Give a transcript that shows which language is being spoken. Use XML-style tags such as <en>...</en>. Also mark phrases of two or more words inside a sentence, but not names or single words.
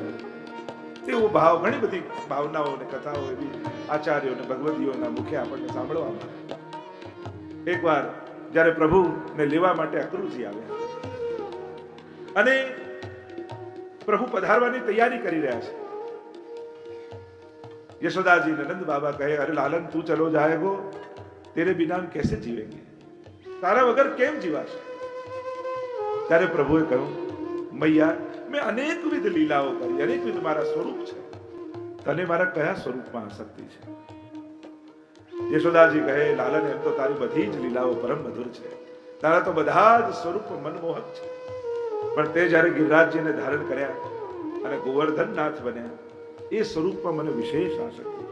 <gu>તેવો ભાવ, ઘણી બધી ભાવનાઓ અને કથાઓ એવી આચાર્યો અને ભગવદીઓના મુખે આપણને સાંભળવા મળે. એકવાર જ્યારે પ્રભુને લેવા માટે અક્રૂરજી આવ્યા અને પ્રભુ પધારવાની તૈયારી કરી રહ્યા છે.</gu> <hi>यशोदा जी नंद बाबा कहे, अरे लालन तू चलो जाएगो, तेरे बिना हम कैसे जीवेंगे,</hi> <gu>તારા વગર કેમ જીવાશે? ત્યારે પ્રભુએ કહ્યું, મૈયા મેં અનેકવિધ લીલાઓ કરી, અનેકવિધ મારા સ્વરૂપ છે, તને મારા કયા સ્વરૂપમાં આસક્તિ છે? યશોદાજી કહે, લાલન એમ તો તારી બધી જ લીલાઓ પરમ મધુર છે, તારા તો બધા જ સ્વરૂપ મનમોહક છે, પણ તે જ્યારે ગિરિરાજજીને ધારણ કર્યા અને ગોવર્ધનનાથ બન્યા, એ સ્વરૂપમાં મને વિશેષ આસક્તિ છે.</gu>